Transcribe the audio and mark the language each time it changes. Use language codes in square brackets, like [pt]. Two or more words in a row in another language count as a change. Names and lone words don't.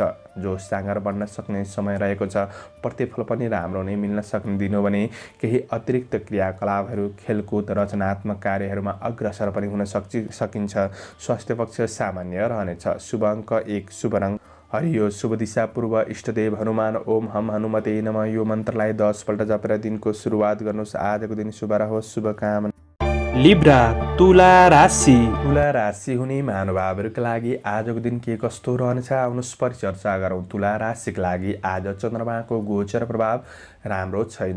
[ne] जोस जाँगर बढ्न सक्ने समय रहेको छ। प्रतिफल पनि राम्रो नै मिल्न सक्ने दिन हो भने केही अतिरिक्त क्रियाकलापहरू, खेलकुद, रचनात्मक कार्यहरूमा अग्रसर पनि हुन सकिन्छ। स्वास्थ्य पक्ष सामान्य रहनेछ। शुभ अङ्क 1, शुभ रङ हरियो शुभ दिशा पूर्व इष्टदेव हनुमान [sa] ओम हम हनुमते नमः [ne] यो मन्त्रलाई 10 पल्ट जपेर दिनको सुरुवात गर्नुहोस्। आजको दिन शुभ रहोस्, शुभकामना। लिब्रा तुला राशि तुला राशि हुने महानुभावहरूका लागि आजको दिन के कस्तो रहनेछ आउनुहोस् परिचर्चा गरौँ। तुला राशिका लागि आज चन्द्रमाको गोचर प्रभाव राम्रो छैन।